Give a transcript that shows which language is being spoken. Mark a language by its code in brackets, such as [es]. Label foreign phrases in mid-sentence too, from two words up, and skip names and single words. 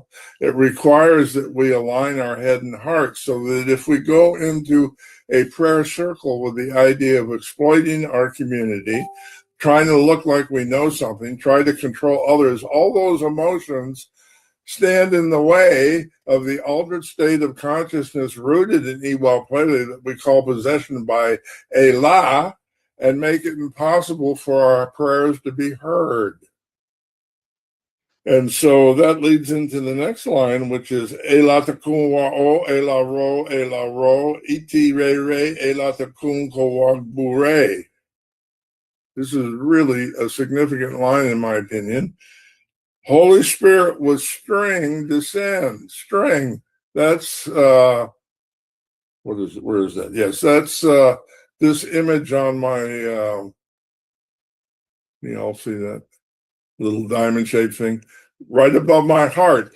[en] It requires that we align our head and heart so that if we go into a prayer circle with the idea of exploiting our community, trying to look like we know something, try to control others, all those emotions stand in the way of the altered state of consciousness rooted in Iwa Pele that we call possession by Ela, and make it impossible for our prayers to be heard. And so that leads into the next line, which is [yo] Ela takun wa o, Ela ro, iti re re, Ela takun ko wa bure. [en] This is really a significant line, in my opinion. Holy Spirit with string descend. String. That's what is it? Where is that? Yes, that's this image on my you all see that little diamond shaped thing right above my heart.